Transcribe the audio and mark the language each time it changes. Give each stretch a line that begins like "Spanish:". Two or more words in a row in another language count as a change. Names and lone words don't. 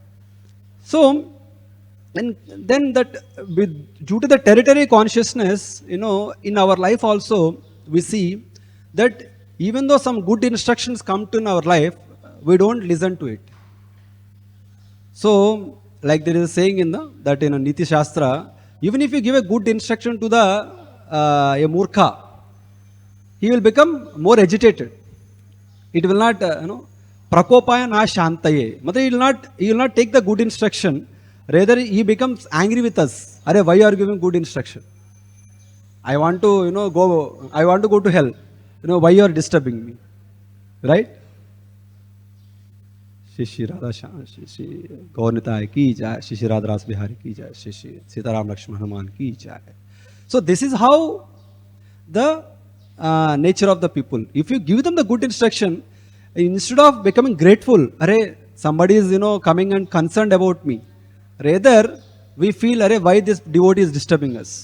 English: So and then that due to the territory consciousness, in our life also we see that even though some good instructions come to in our life, we don't listen to it. So, like there is a saying that in a Niti Shastra, even if you give a good instruction to a murkha, he will become more agitated. It will not,
Sanskrit: प्रकोपाय न शान्तये.
English: He will not take the good instruction. Rather, he becomes angry with us. Are, why are you giving good instruction? I want to, go to hell. Why you are disturbing me? Right?
Hindi: SriSriRadhaRasbihariTemple श्री गौरनिताई की जय, श्रीश्रीराधारासबिहारी की जय, श्री सीताराम लक्ष्मण हनुमान की जय.
English: So this is how the nature of the people. If you give them the good instruction, instead of becoming grateful, Are, somebody is, coming and concerned about me. Rather, we feel, Arey, why this devotee is disturbing us?